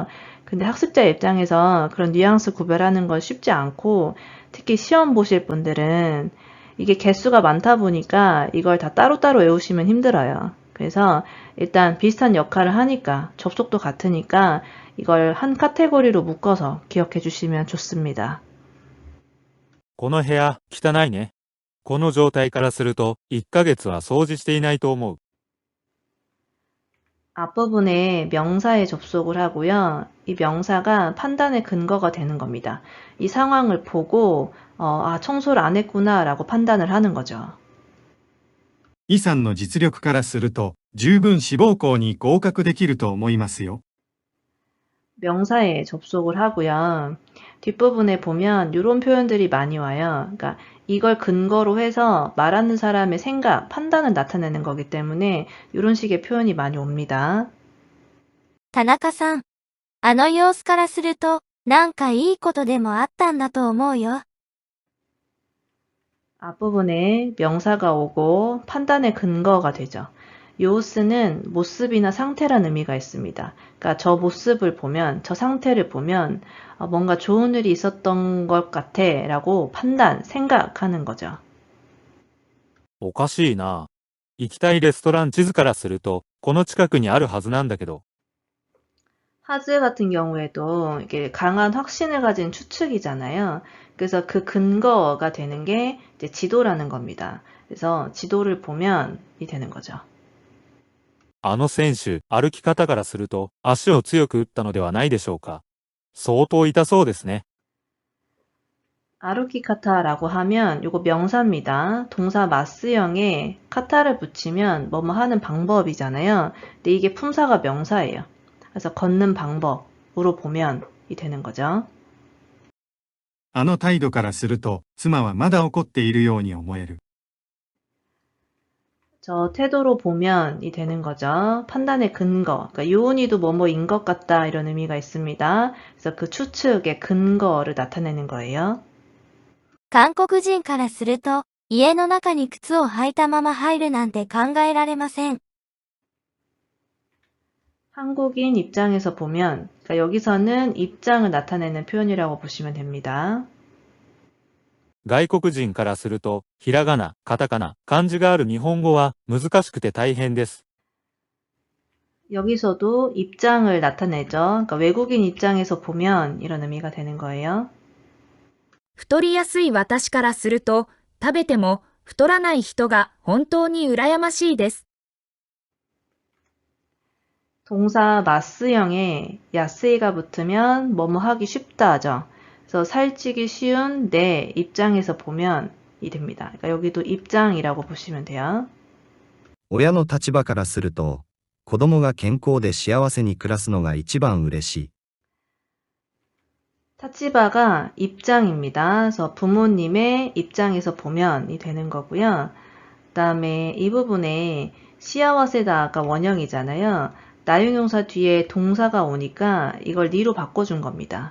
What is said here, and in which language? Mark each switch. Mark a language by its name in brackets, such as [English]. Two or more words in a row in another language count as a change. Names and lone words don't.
[Korean] 근데 학습자 입장에서 그런 뉘앙스 구별하는 건 쉽지 않고 특히 시험 보실 분들은 이게 개수가 많다 보니까 이걸 다 따로따로 외우시면 힘들어요. 그래서 일단 비슷한 역할을 하니까 접속도 같으니까 이걸 한 카테고리로 묶어서 기억해 주시면 좋습니다. [Japanese] この部屋、汚いね。この状態からすると、1ヶ月は掃除していないと思う。 [Korean] 앞부분에 명사에 접속을 하고요. 이 명사가 판단의 근거가 되는 겁니다. 이 상황을 보고 청소를 안 했구나라고 판단을 하는 거죠. [Japanese] イさんの実力からすると、十分志望校に合格できると思いますよ。 [Korean] 명사에 접속을 하고요. 뒷부분에 보면 이런 표현들이 많이 와요. 그러니까 이걸 근거로 해서 말하는 사람의 생각, 판단을 나타내는 거기 때문에 이런 식의 표현이 많이 옵니다. [Japanese] 田中さん。あの様子からすると、なんかいいことでもあったんだと思うよ。 [Korean] 앞부분에 명사가 오고 판단의 근거가 되죠. 요스는 모습이나 상태란 의미가 있습니다. 그러니까 저 모습을 보면, 저 상태를 보면 뭔가 좋은 일이 있었던 것 같아 라고 판단, 생각하는 거죠. [Japanese] おかしいな。行きたいレストラン地図からすると、この近くにあるはずなんだけど。 [Korean] 하즈 같은 경우에도 이게 강한 확신을 가진 추측이잖아요. 그래서 그 근거가 되는 게 이제 지도라는 겁니다. 그래서 지도를 보면 이 되는 거죠. [Japanese] あの選手、歩き方からすると、足を強く打ったのではないでしょうか。相当痛そうですね。 [Korean] 아루키 카타라고 하면 이거 명사입니다. 동사 마스형에 카타를 붙이면 뭐뭐 하는 방법이잖아요. 근데 이게 품사가 명사예요. 그래서 걷는 방법으로 보면 이 되는 거죠. [Japanese] あの態度からすると、妻はまだ怒っているように思える。 [Korean] 저 태도로 보면 이 되는 거죠. 판단의 근거. 그러니까 요은이도 뭐뭐인 것 같다 이런 의미가 있습니다. 그래서 그 추측의 근거를 나타내는 거예요. [Japanese] 韓国人からすると、家の中に靴を履いたまま入るなんて考えられません。 [Korean] 한국인 입장에서 보면 그러니까 여기서는 입장을 나타내는 표현이라고 보시면 됩니다. [Japanese] 外国人からすると、ひらがな、カタカナ、漢字がある日本語は難しくて大変です。 [Korean] 여기서도 입장을 나타내죠. 그러니까 외국인 입장에서 보면 이런 의미가 되는 거예요. [Japanese] 太りやすい私からすると、食べても太らない人が本当に羨ましいです。 [Korean] 동사 마스형에 야스이가 붙으면 뭐뭐 하기 쉽다 하죠. 그래서 살찌기 쉬운 내 입장에서 보면 이 됩니다. 그러니까 여기도 입장이라고 보시면 돼요. [Japanese] 親の立場からすると、子供が健康で幸せに暮らすのが一番嬉しい。 [Korean] 타치바가 입장입니다. 그래서 부모님의 입장에서 보면이 되는 거고요. 그 다음에 이 부분에 시아와세다가 원형이잖아요. 나용용사 뒤에 동사가 오니까 이걸 니로 바꿔준 겁니다.